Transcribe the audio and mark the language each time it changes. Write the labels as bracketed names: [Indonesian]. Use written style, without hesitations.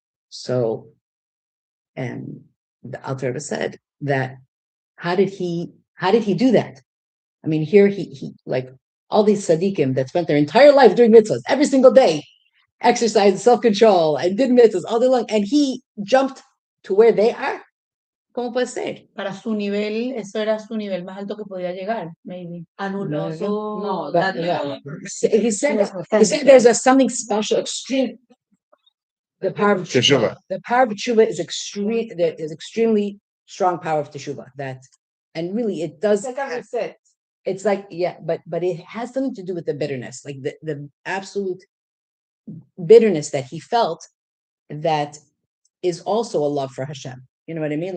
[English] So, and the Alter Rebbe said that how did he do that? I mean, here he like all these tzaddikim that spent their entire life doing mitzvahs every single day, exercised self-control and did mitzvahs all day long, and he jumped to where they are. [Spanish] ¿Cómo puede ser? Para su nivel, eso era su nivel más alto que podía llegar, [English] maybe. No, But, that he said there's something special, extreme. The power of Teshuvah. The power of teshuva is extreme. There is extremely strong power of teshuva. That, and really, it does. like a reset. It's like, yeah, but it has something to do with the bitterness, like the absolute bitterness that he felt, that is also a love for Hashem. You know what I mean?